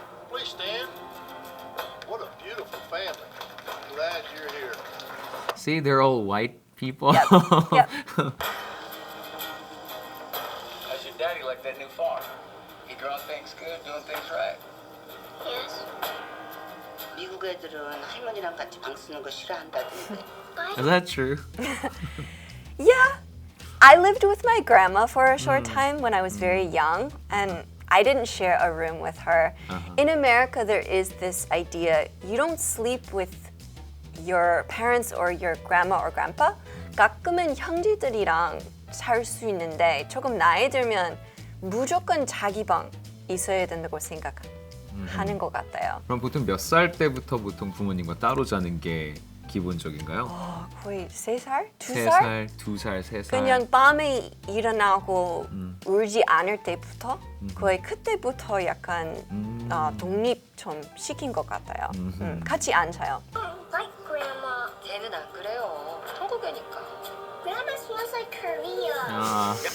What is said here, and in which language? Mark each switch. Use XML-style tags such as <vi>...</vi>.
<en>please stand. What a beautiful family. Glad you're here. See, they're all white people. Yep. Yep. How's your daddy like that new farm? He growing things good, doing things right? Yes.</en> <ko>미국 애들은 할머니랑 같이 방 쓰는 거 싫어한다던데.</ko> <en>Is that true? Yeah. I lived with my grandma for a short time when I was very young, and I didn't share a room with her. In America, there is this idea you don't sleep with your parents or your grandma or grandpa.</en> <ko>가끔은 형제들이랑 살 수 있는데 조금 나이 들면 무조건 자기 방 있어야 된다고 생각하는 것 같아요. 그럼 보통 몇 살 때부터 보통 부모님과 따로 자는 게 기본적인가요? 거의 3살? 2살? 3살, 2살, 3살. 그냥 밤에 일어나고 울지 않을 때부터 거의 그때부터 약간 독립 좀 시킨 것 같아요. 같이 안 자요.</ko> <en>Like Grandma.</en> <ko>걔는 안 그래요. 한국애니까.</ko> <en>Grandma smells like Korea.</en>